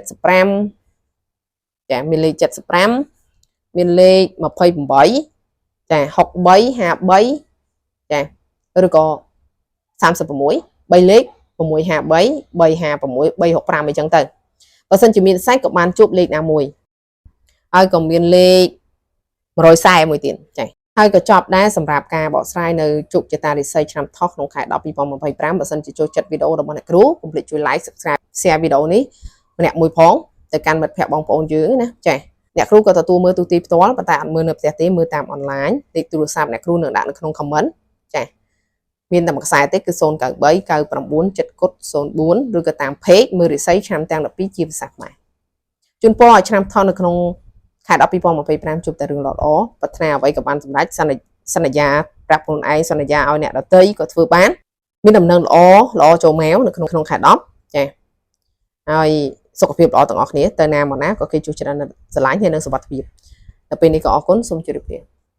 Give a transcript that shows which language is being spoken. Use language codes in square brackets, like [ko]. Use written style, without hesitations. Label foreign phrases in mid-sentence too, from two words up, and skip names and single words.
[km] 75ចាមានលេខ75មានលេខ28ចា63 53ចាឬក៏36 3លេខ653 356 365អីចឹងទៅបើសិនជាមានសាច់ក៏បានជួបលេខណាមួយហើយក៏មានលេខ140មួយទៀតចាហើយក៏ចប់ ដែរសម្រាប់ការបកស្រាយនៅជោគជតារិស័យឆ្នាំថោះក្នុងខែ10 2025បើសិនជាចូលចិត្តវីដេអូរបស់អ្នកគ្រូកុំភ្លេចជួយ [en] like subscribe share [km] វីដេអូនេះម្នាក់មួយផង ទៅកាន់មិត្តភ័ក្តិបងប្អូនយើងណាចាអ្នកគ្រូក៏ទទួលមើលទូទីផ្ទាល់ប៉ុន្តែអត់មើលនៅផ្ទះទេមើលតាមអនឡាញលេខទូ រស័ព្ទអ្នកគ្រូនឹងដាក់នៅក្នុង comment ចាមានតែមួយខ្សែទេគឺ093 99 704ឬក៏តាម page មើលរិស័យឆ្នាំទាំង12ជាភាសាខ្មែរជូនពរឲ្យឆ្នាំថោះនៅក្នុងខែ10 2025ជួបតែរឿងល្អៗប្រាថ្នាអ្វីក៏បានសម្រេចសន្យាប្រាប់ខ្លួនឯងសន្យាឲ្យអ្នកដទៃក៏ធ្វើបានមានដំណឹងល្អចូលមកនៅក្នុងខែ10ចាហើយសុខភាពល្អទាំងអស់គ្នាទៅណាមកណាក៏គេជួយច្រើនស្រឡាញ់ហើយនឹងសុខភាពដល់ពេលនេះក៏អរគុណសូមជម្រាបលា